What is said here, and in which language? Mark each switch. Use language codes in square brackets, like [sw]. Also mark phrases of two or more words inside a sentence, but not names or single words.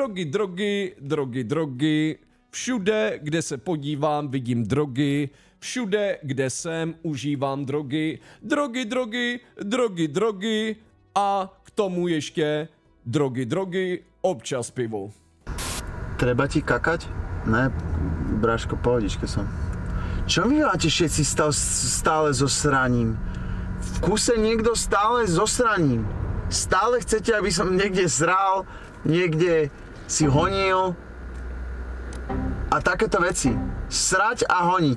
[cs] Drogy. Všude, kde se podívám, vidím drogy. Všude, kde jsem, užívám drogy. Drogy. A k tomu ještě drogy, občas pivo. [sk] Treba ti kakať? Ne, bráško, pohodičke som. Čo vy máte všetci stále so sraním? V kuse niekto stále so sraním. Stále chcete, aby som niekde sral, niekde si honil. A takéto veci. Srať a honiť.